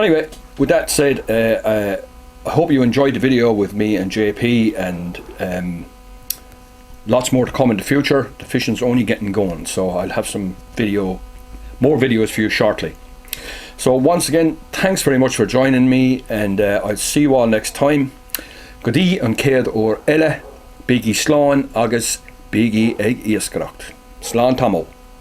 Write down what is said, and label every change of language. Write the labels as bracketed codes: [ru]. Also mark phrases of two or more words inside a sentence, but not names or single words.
[en] So anyway, with that said, I hope you enjoyed the video with me and JP, and lots more to come in the future. The fishing's only getting going, so I'll have some more videos for you shortly. So once again, thanks very much for joining me, and I'll see you all next time. [ga] Godí an céad ó eile, bígí sláán agus bígí ag iascaireacht. Slán tamó.